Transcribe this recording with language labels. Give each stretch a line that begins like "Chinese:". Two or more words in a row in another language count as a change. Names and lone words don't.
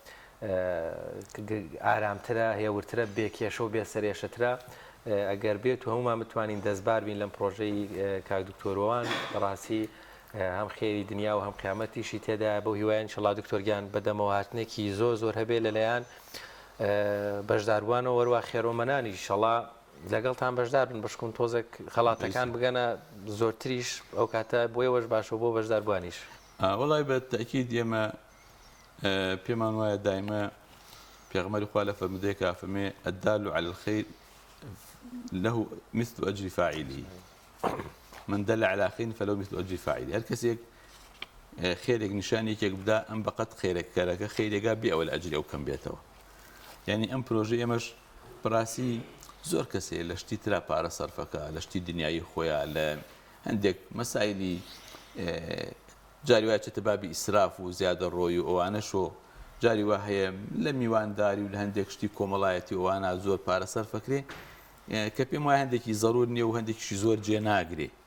Central Kurdish: ئارامترە هێورترە بێکێشە و بێسەرێشەترە ئەگەر بێت و هەمومان بتوانین دەستبار بین لەم پرۆژەی کاک دکتۆرەوان بەڕاستی هەم خێری دنیا و هەم قیامەتیشی تێدا بۆ هیوایان انشاءالله دکتۆرگیان بەدەمەوە هاتنێکی زۆر هەبێ لەلایەن بەشداربووانەوە وەروە خێرۆمەنانی انشاءالله لەگەڵتان بەشدار بن بشکون تۆزێک خەڵاتەکان بگەنە زۆرتریش ئەو کاتە بۆیەوەش باشە بۆ بەشداربوانیش. وەڵای بە تەکید ئێمە پێمان وایە دایمە پێغەمبەری خوا لە فەرمودەیەکە فەرمێ
Arabic: الدال على الخير له مثل أجر فاعله من دل على خير فله مثل أجر فاعله.
Central Kurdish: هەر کەسێک خێرێک نیشانێکێک بدا ئەم بەقەت خێرێک کارەکە خێرێکا بێ ئەوە لە ئەجری ئەو کەم بێتەوە. یعنی ئەم پرۆژە ئێمەش بەڕاستی زۆر کەسێ لە شتی ترا پارە سەرفەکە لە شتی دنیای خۆیان لە هەندێک مەسایلی جاری وایە چێتە بابی ئیسراف و زیادە ڕۆی و ئەوانەشۆ جاری وا هەیە لە میوانداری و لە هەندێک شتی کۆمەڵایەتی ئەوانە زۆر پارە سەرفەکرێ کە پێم وایە هەندێکی زەڕور نییە و هەندێکیشی زۆر جێ ناگرێ